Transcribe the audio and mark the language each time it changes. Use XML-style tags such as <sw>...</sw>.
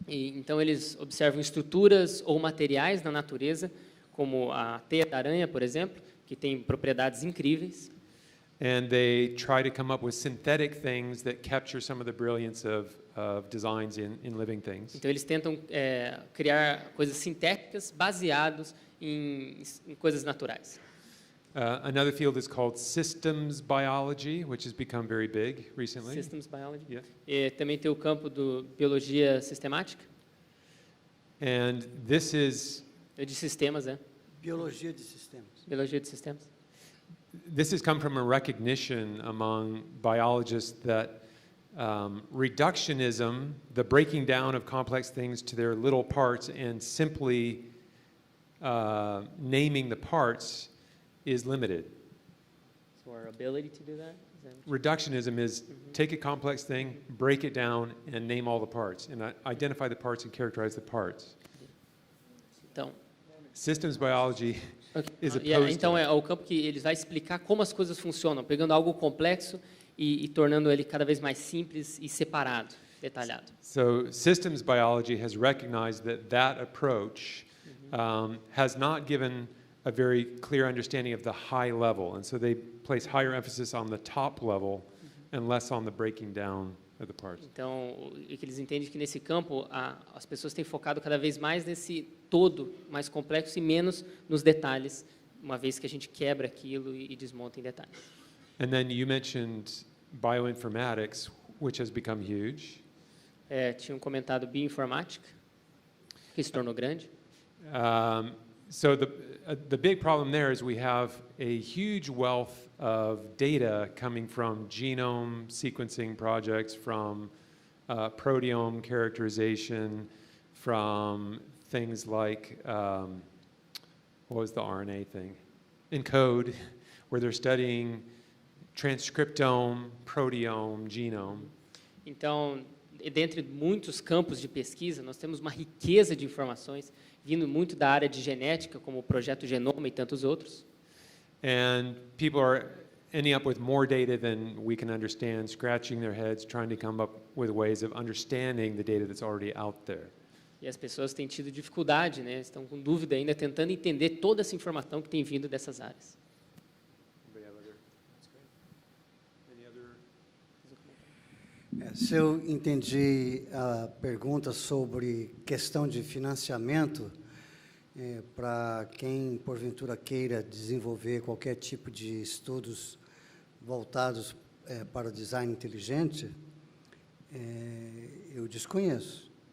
<pt>Então eles observam estruturas ou materiais na natureza, como a teia da aranha, por exemplo, que tem propriedades incríveis.</pt> <en>And they try to come up with synthetic things that capture some of the brilliance of designs in living things.</en> <pt>Então eles tentam criar coisas sintéticas baseadas em coisas naturais.</pt> <en>Another field is called systems biology, which has become very big recently. Systems biology. Yeah.</en> <pt>E também tem o campo do biologia sistemática.</pt> <en>And this is</en> <pt>de sistemas, Biologia de sistemas. Biologia de sistemas.</pt> <en>This has come from a recognition among biologists that reductionism, the breaking down of complex things to their little parts and simply naming the parts, is limited. So our ability to do that? Reductionism is take a complex thing, break it down, and name all the parts, and identify the parts and characterize the parts.</en> <pt>Então,</pt> <en>systems biology is opposed</en> <pt>então</pt> <en>to</en> <pt>é o campo que ele vai explicar como as coisas funcionam, pegando algo complexo e tornando ele cada vez mais simples e separado, detalhado.</pt> <en>So systems biology has recognized that approach has not given a very clear understanding of the high level, and so they place higher emphasis on the top level and less on the breaking down of the parts.</en> <pt>Então, o que eles entendem é que nesse campo as pessoas têm focado cada vez mais nesse todo mais complexo e menos nos detalhes, uma vez que a gente quebra aquilo e desmonta em detalhes.</pt> <en>And then you mentioned bioinformatics, which has become huge.</en> <pt>Tinham comentado bioinformática, que se tornou grande.</pt> <en>So the big problem there is we have a huge wealth of data coming from genome sequencing projects, from proteome characterization, from things like, what was the RNA thing? ENCODE, where they're studying transcriptome, proteome, genome.</en> <pt>Então, dentre muitos campos de pesquisa, nós temos uma riqueza de informações vindo muito da área de genética, como o Projeto Genoma e tantos outros.</pt> <en>And people are ending up with more data than we can understand, scratching their heads, trying to come up with ways of understanding the data that's already out there.</en> <pt>E as pessoas têm tido dificuldade, estão com dúvida ainda, tentando entender toda essa informação que tem vindo dessas áreas. Se eu entendi a pergunta sobre questão de financiamento, para quem, porventura, queira desenvolver qualquer tipo de estudos voltados para o design inteligente, eu desconheço.</pt>